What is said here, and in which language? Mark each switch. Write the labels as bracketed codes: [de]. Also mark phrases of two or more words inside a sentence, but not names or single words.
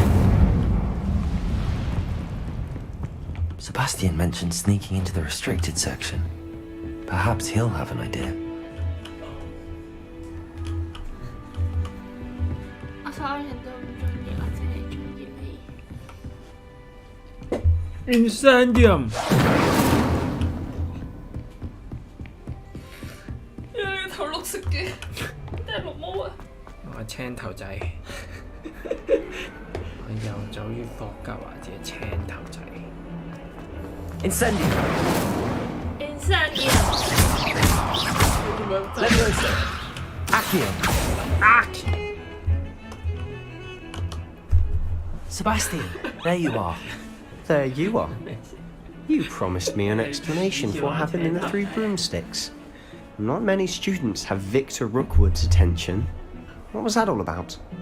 [en] Sebastian mentioned sneaking into the restricted section. Perhaps he'll have an idea. Incendium! [yue] 你頭綠色嘅，定係綠毛啊？我係青頭仔，我遊走於霍格華茲嘅青頭仔。 [en] Incendium! Incendium! Leviosa! Accio! Sebastian, there you are. There you are. You promised me an explanation for what happened in the Three Broomsticks. Not many students have Victor Rookwood's attention. What was that all about?